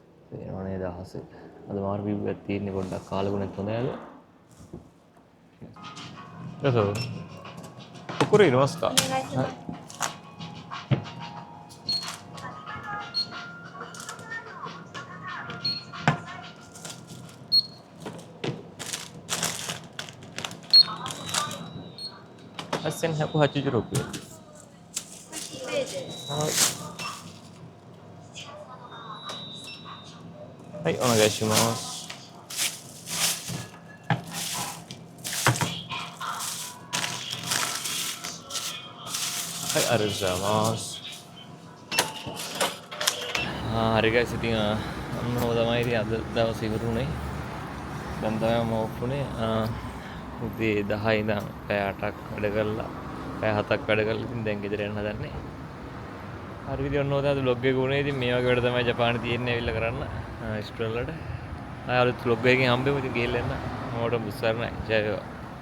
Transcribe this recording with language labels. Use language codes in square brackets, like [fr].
[si] තේරෙනවනේ දහසේ. අද මාර විව් එකක් තියෙන්නේ පොඩ්ඩක් කාලගුණෙත් හොඳයි අද. එතකොට [ja] これ入れますか。お願いします。 8186円。はい、お願いします。はい、ありがとうございます。 [si] හරි ගයිස් ඉතින් අන්න ඔය තමයි ඉතින් අද දවස් ඉවරුනේ. දැන් තමයි මම ඔෆ් උනේ. උදේ 10 ඉඳන් පැය 8ක් වැඩ කරලා පැය 7ක් වැඩ කරලා ඉතින් දැන් ගෙදර යන්න හදන්නේ. හරි ඉතින් ඔන්න ඔය තමයි vlog එක උනේ. ඉතින් මේ වගේ වැඩ තමයි ජපානයේ තියෙන්නේ ඇවිල්ලා කරන්න ස්ටෝල් වලට. ආයෙත් vlog එකකින් හම්බෙමු ඉතින් ගිහිල්ලා එන්න. මොකට බුස්සාර නැහැ. ජය වේවා.